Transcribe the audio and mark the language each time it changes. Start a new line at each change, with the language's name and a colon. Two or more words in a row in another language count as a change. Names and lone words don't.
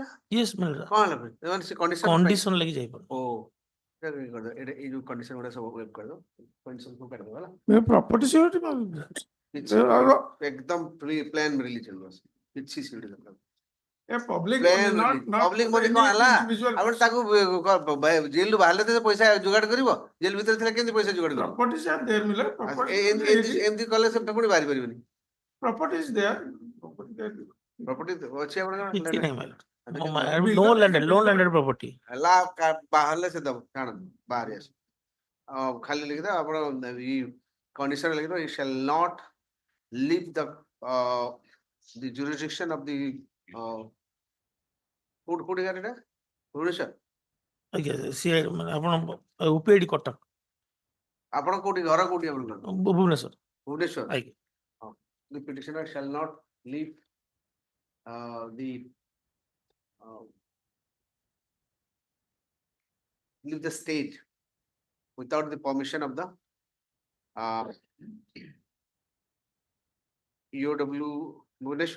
English: Yes, my lord.
Odia: କଣ ହେଲା ଫେର? ସେମାନେ ସେ କଣ୍ଡିସନ Condition ଲାଗି ଯାଇପାରୁ। ଓ ଏଇଟା ଇଏ କରିଦବ। ଏଇଟା ଏଇ ଯୋଉ କଣ୍ଡିସନ ଗୁଡ଼ା ସବୁ ୱେବ୍ କରିଦବ। କଣ୍ଡିସନ ସବୁ କାଟିଦବ ହେଲା।
English: The property security
Odia: କିଛି ଏକଦମ
English: plain release
Odia: ହେବ। କିଛି ସିଡି ଦରକାର।
English: a public ପ୍ଲେନ୍ money, not ରିଲିଜ। not ପବ୍ଲିକ for ମନି any
Odia: କଣ ହେଲା?
English: individual
Odia: ଆପଣ ତାକୁ ଜେଲରୁ ବାହାରିଲେ ତ ପଇସା ଯୋଗାଡ଼ କରିବ। ଜେଲ ଭିତରେ ଥିଲେ କେମିତି ପଇସା ଯୋଗାଡ଼ କରିବ?
English: properties are there, Miller.
Odia: ଏମିତି କଲେ ସେ ପୁଣି ବାହାରି ପାରିବନି।
English: Property is there.
Odia: ପ୍ରପର୍ଟି ଅଛି ଆପଣଙ୍କର? କିଛି ନାହିଁ,
English: my lord. No landed property.
Odia: ହେଲା ବାହାରିଲେ ସେ ଦବ ଜାଣନ୍ତୁ ବାହାରି ଆସିବ। ଖାଲି ଲେଖିଦବ ଆପଣ କଣ୍ଡିସନ ଲେଖିଦବ
English: you shall not leave the jurisdiction of the
Odia: କୋଉଠି ଗାଡ଼ିଟା ଭୁବନେଶ୍ୱର। ଆଜ୍ଞା ସିଏ ମାନେ ଆପଣ UPID କଟକ ଆପଣ କୋଉଠି ଘର କୋଉଠି ଆପଣଙ୍କର? ଭୁବନେଶ୍ୱର। ଭୁବନେଶ୍ୱର। ଆଜ୍ଞା।
English: The petitioner shall not leave the state without the permission of the EOW Bhubaneswar.